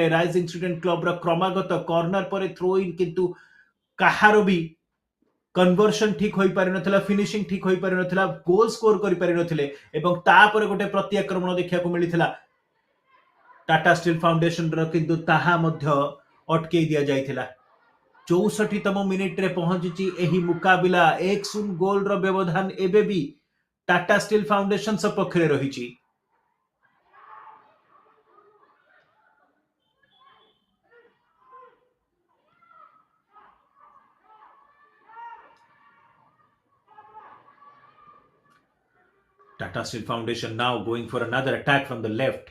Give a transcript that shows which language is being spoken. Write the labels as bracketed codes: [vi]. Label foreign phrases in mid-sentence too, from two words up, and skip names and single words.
[or] ରାଇଜିଂ ଷ୍ଟୁଡେଣ୍ଟ କ୍ଲବର କ୍ରମାଗତ କର୍ଣ୍ଣର ପରେ [en] throw in, [or] କିନ୍ତୁ କାହାର ବି କନଭର୍ସନ ଠିକ ହୋଇପାରିନଥିଲା, ଫିନିସିଂ ଠିକ ହୋଇପାରିନଥିଲା, [en] goal score [or] କରିପାରିନଥିଲେ ଏବଂ ତାପରେ ଗୋଟେ ପ୍ରତି ଆକ୍ରମଣ ଦେଖିବାକୁ ମିଳିଥିଲା ଟାଟା ଷ୍ଟିଲ୍ ଫାଉଣ୍ଡେସନର, କିନ୍ତୁ ତାହା ମଧ୍ୟ ଅଟକେଇ ଦିଆଯାଇଥିଲା। 64ତମ ମିନିଟରେ ପହଞ୍ଚିଛି ଏହି ମୁକାବିଲା। 1-0 ଗୋଲର ବ୍ୟବଧାନ ଏବେ ବି ଟାଟା ଷ୍ଟିଲ୍ ଫାଉଣ୍ଡେସନ ସପକ୍ଷରେ ରହିଛି। [en] Tata Steel Foundation now going for another attack from the left.